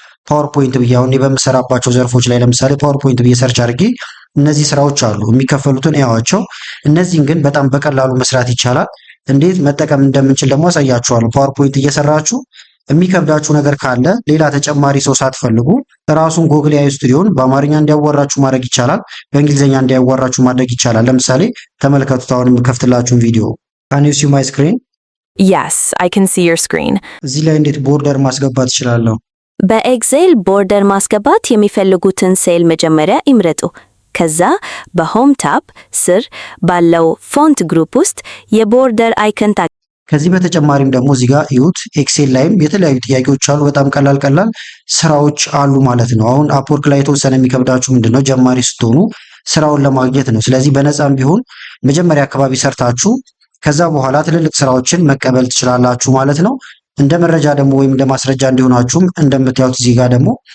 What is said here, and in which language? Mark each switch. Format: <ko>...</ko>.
<am>ፓወርፖይንት ብዬ አሁን በምሰራባቸው ዘርፎች ላይ ለምሳሌ ፓወርፖይንት ብዬ ሰርች አድርጌ እነዚህ ስራዎች አሉ። የሚከፈሉትን ያዋቸው። እነዚህን ግን በጣም በቀላሉ መስራት ይቻላል። እንዴት መጠቀም እንደምንችል ደግሞ አሳያችኋለሁ። ፓወርፖይንት እየሰራችሁ የሚከብዳችሁ ነገር ካለ ሌላ ተጨማሪ ሰው ሳትፈልጉ ራሱን ጉግል ኤአይ ስቱዲዮን በአማርኛ እንዲያወራችሁ ማድረግ ይቻላል። በእንግሊዝኛ እንዲያወራችሁ ማድረግ ይቻላል። ለምሳሌ ተመልከቱት። አሁን የምከፍትላችሁን ቪዲዮ</am> <en>Can you see my screen? Yes, I can see your screen.</en> <am>እዚህ ላይ እንዴት ቦርደር ማስገባት እችላለሁ? በኤክሴል ቦርደር ማስገባት የሚፈልጉትን ሴል መጀመሪያ ይምረጡ። ከዛ በሆም ታብ ስር ባለው ፎንት ግሩፕ ውስጥ የቦርደር አይከን ከዚህ በተጨማሪም ደግሞ እዚህ ጋር እዩት። ኤክሴል ላይም የተለያዩ ጥያቄዎች አሉ። በጣም ቀላል ስራዎች አሉ ማለት ነው። አሁን አፕወርክ ላይ የተወሰነ የሚከብዳችሁ ምንድነው ጀማሪ ስትሆኑ ስራውን ለማግኘት ነው። ስለዚህ በነፃም ቢሆን መጀመሪያ አካባቢ ሰርታችሁ ከዛ በኋላ ትልልቅ ስራዎችን መቀበል ትችላላችሁ ማለት ነው። እንደ መረጃ ደግሞ ወይም እንደ ማስረጃ እንዲሆናችሁም እንደምታዩት እዚህ ጋር ደግሞ</am>